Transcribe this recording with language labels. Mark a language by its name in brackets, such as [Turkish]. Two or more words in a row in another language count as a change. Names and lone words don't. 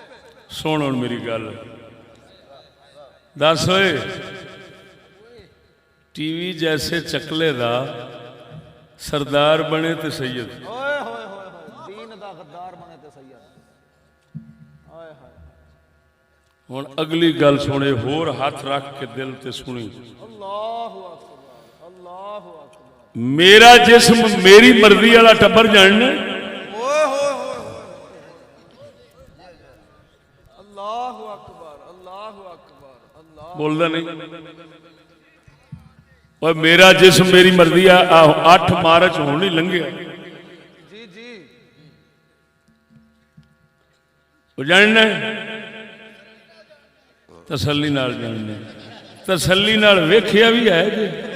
[Punjabi] سن ہن میری گل، دس ہوئے ٹی وی جیسے چکلے دا سردار بنے تے سید, ओए होए होए, دین دا غدار بنے تے سید. ओए होए, ہن اگلی گل سنے، ہور ہاتھ رکھ کے دل تے سنی. [Arabic] الله أكبر، الله أكبر. [Punjabi] میرا جسم میری مرضی والا ٹبر جاننا, ओए होए होए, [Arabic] الله أكبر، الله أكبر، الله. [Punjabi] بولدا نہیں. اور میرا جسم میری مرضی 8 مارچ ہونی لنگھیا, جی جی, وہ جاننا تسلی نال جاننا، تسلی نال ویکھیا بھی ہے جی.